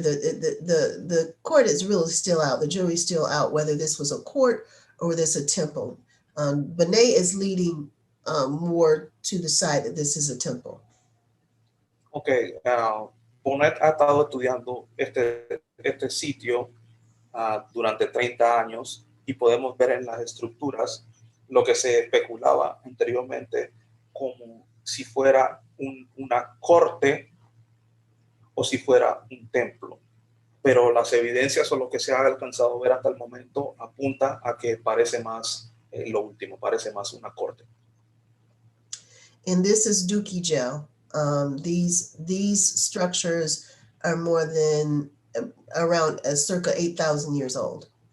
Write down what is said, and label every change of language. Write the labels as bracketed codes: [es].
[en] The court is really still out. The jury's still out whether this was a court or this a temple. Bonnet is leading more to the side that this is a temple. [es] Okay, Bonnet ha estado estudiando este sitio durante 30 años y podemos ver en las estructuras lo que se especulaba anteriormente como si fuera una corte o si fuera un templo. Pero las evidencias o lo que se ha alcanzado a ver hasta el momento apunta a que parece más lo último, parece más una corte. [en] And this is Duki Gel. These structures are more than around circa 8,000 years old.